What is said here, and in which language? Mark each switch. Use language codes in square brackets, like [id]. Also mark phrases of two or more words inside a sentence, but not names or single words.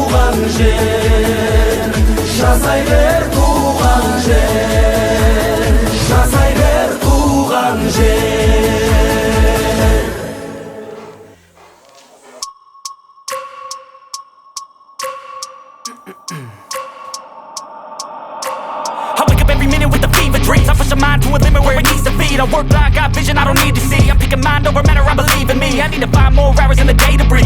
[kk] туған жер, жасай бер туған жер, жасай бер туған жер. [en] I wake up every minute with the fever dreams. I push my mind to a limit where it needs to be. I work blind, got vision I don't need to see. I'm picking mind over matter, I believe in me. I need to find more hours in the day to breathe.